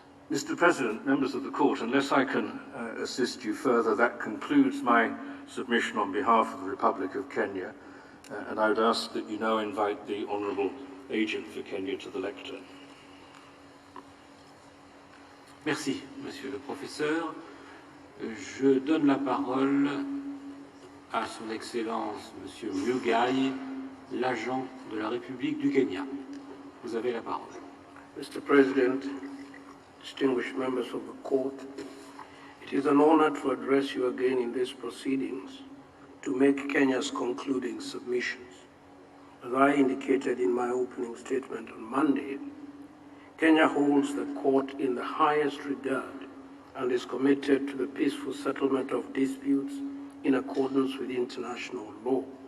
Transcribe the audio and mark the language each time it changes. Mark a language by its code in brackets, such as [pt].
[en] Mr. President, members of the court, unless I can assist you further, that concludes my submission on behalf of the Republic of Kenya, and I would ask that you now invite the Honourable Agent for Kenya to the lectern. [fr] Merci, Monsieur le Professeur. Je donne la parole à Son Excellence Monsieur Mugai, l'agent de la République du Kenya. Vous avez la parole. [en] Mr. President, distinguished members of the court, it is an honor to address you again in these proceedings to make Kenya's concluding submissions. As I indicated in my opening statement on Monday, Kenya holds the court in the highest regard and is committed to the peaceful settlement of disputes in accordance with international law.